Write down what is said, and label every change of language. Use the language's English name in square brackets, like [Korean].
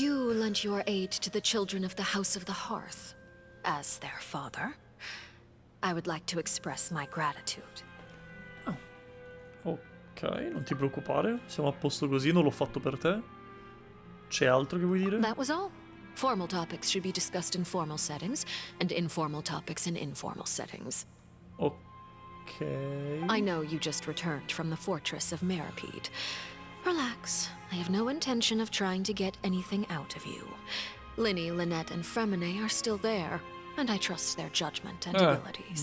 [English] You lent your aid to the children of the House of the Hearth. As their father, I would like to express my gratitude. [Italian] Oh. Ok, non ti preoccupare. Siamo a posto così, non l'ho fatto per te. C'è altro che vuoi dire? [English] That was all. Formal topics should be discussed in formal settings, and informal topics in informal settings. Okay. I know you just returned from the fortress of Meripede. Relax. I have no intention of trying to get anything out of you. Linny, Lynette, and Fremine are still there, and I trust their judgment and abilities.